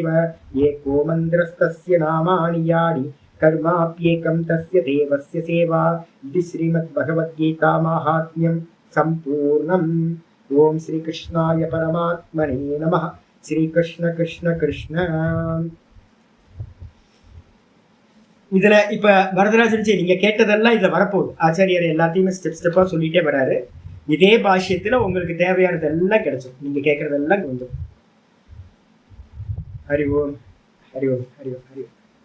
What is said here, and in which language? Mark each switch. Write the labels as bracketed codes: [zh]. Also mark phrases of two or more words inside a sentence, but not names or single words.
[sa] एको मन्द्रस्तस्य नामानि यानि कर्माप्येकं तस्य देवस्य सेवा. इति श्रीमद्भगवद्गीता माहात्म्यं सम्पूर्णम्. ओम श्री कृष्णाय परमात्मने नमः. श्री कृष्ण कृष्ण कृष्ण. [ta] இதுல இப்ப வரதராஜன் நீங்க கேட்டதெல்லாம் இதுல வரப்போகுது. ஆச்சாரியர் எல்லாத்தையுமே ஸ்டெப் ஸ்டெப்பா சொல்லிட்டே வராரு. இதே பாஷ்யத்துல உங்களுக்கு தேவையானதெல்லாம் கிடைச்சோம். நீங்க கேட்கறதெல்லாம் வந்துடும். [sa] हरि ओम् हरि ओम् हरि ओम् हरि ओम्.